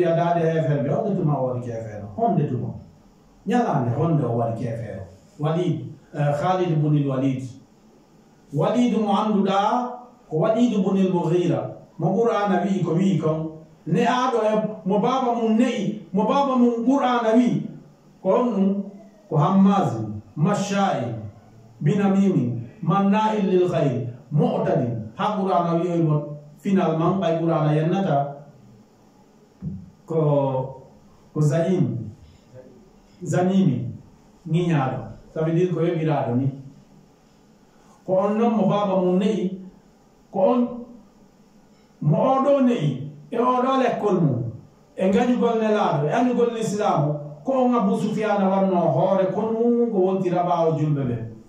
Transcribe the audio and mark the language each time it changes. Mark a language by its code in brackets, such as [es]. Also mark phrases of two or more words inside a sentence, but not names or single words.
[ff] wiya daade hefere honde tuma o waɗi kefeero honde tuma ñalande honde o waɗi kefeero Khalid ibnul Walid mo annduɗa ko Walid ibnul Mughira mo Qur'ana wi ko wi kon ne aɗo e mo baba mum ne'i mo baba mum Qur'ana wi ko on ɗum ko [ar] همّاز مشّاء بنميم منّاع للخير معتد [ff] ha Qur'ana wi mon finalement ɓay Qur'ana yennata ko zanimi ñiñaɗo [fr] ça veut dire [ff] ko yoɓiraɗo ni ko on noon mo baba mum ne'i ko on mo oɗo ne'i e oɗo lekkol mum e gañugol nelaɗo e anugol l'islamu ko on Abu Sufyana wanno hoore kon mum ko wontira ɓaawo julɓe ɓe